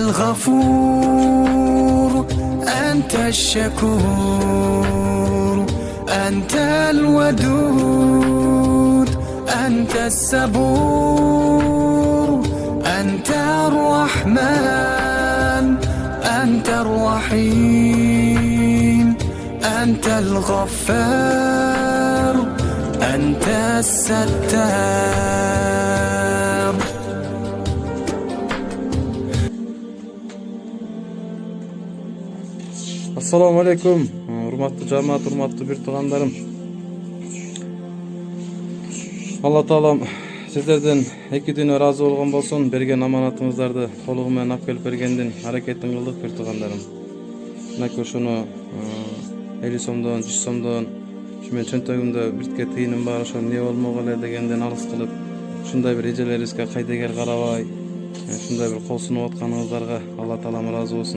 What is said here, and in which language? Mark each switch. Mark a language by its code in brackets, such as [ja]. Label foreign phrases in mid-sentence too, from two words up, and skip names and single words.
[ar] الغفور أنت الشكور أنت الودود أنت الصبور أنت الرحمن أنت الرحيم أنت الغفار أنت الستار. السلام عليكم, [ky] урматтуу жамаат, урматтуу бир туугандарым. Алла таалам сиздерден эки дүнө ыраазы болгон болсун, берген аманатыңыздарды толугу менен алып келип бергендин аракетин кылдык бир туугандарым. Мынакей ошону 50 сомдон, 100 сомдон, мен чөнтөгүмдө биртке тыйыным бар, ошо эмне болмок эле дегенден алыс кылып, ушундай бир эжелерибизге кайдыгер карабай, ушундай бир кол сунуп атканыңыздарга Алла таалам ыраазы болсун.